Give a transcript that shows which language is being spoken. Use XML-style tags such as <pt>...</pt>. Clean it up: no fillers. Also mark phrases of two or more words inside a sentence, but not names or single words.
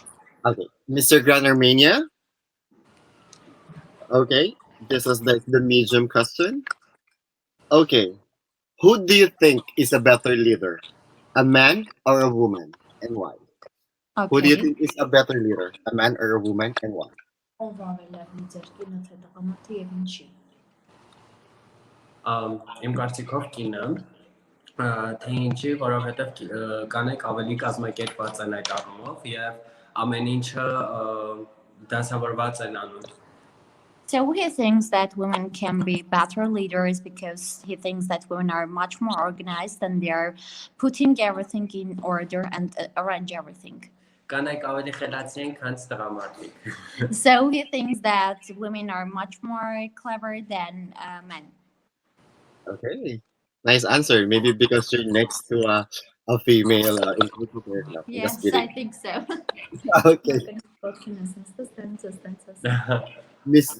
<en>okay. Mr. Grand Armenia. Okay, this is the medium question. Okay, who do you think is a better leader, a man or a woman, and why? Who do you Okay. think is a better leader, a man or a woman, and why?</en> <hy>Ով ավելի լավ լիդեր, կինը թե տղամարդը եւ ինչի։ Իմ կարծիքով կինը, թե ինչի, որովհետև կանայք ավելի կազմակերպված են այդ առումով եւ ամեն ինչը դասավորված են անում։</hy> <en>So he thinks that women can be better leaders because he thinks that women are much more organized and they are putting everything in order and arrange everything.</en> <hy>Կանայք ավելի խելացի են, քան տղամարդիկ։</hy> <en>So he thinks that women are much more clever than men. Okay, nice answer. Maybe because you're next to a female interpreter. No, just Yes, I kidding. think so. Okay, Miss.</en>